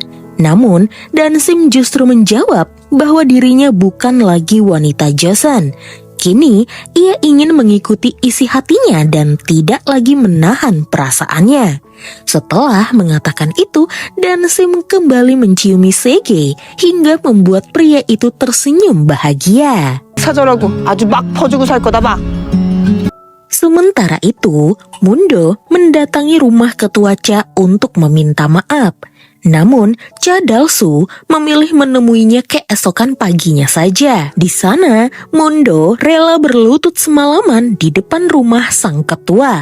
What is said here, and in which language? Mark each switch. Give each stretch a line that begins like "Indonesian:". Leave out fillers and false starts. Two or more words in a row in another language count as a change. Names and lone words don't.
Indonesian: Namun, Dansim justru menjawab bahwa dirinya bukan lagi wanita Joseon. Kini, ia ingin mengikuti isi hatinya dan tidak lagi menahan perasaannya. Setelah mengatakan itu, Dansim kembali menciumi Sege hingga membuat pria itu tersenyum bahagia.
Korean: 사절하고 아주 막 퍼주고 살 거다 막.
Indonesian: Sementara itu, Mundo mendatangi rumah ketua Cha untuk meminta maaf. Namun, Cha Dalsu memilih menemuinya keesokan paginya saja. Di sana, Mundo rela berlutut semalaman di depan rumah sang ketua.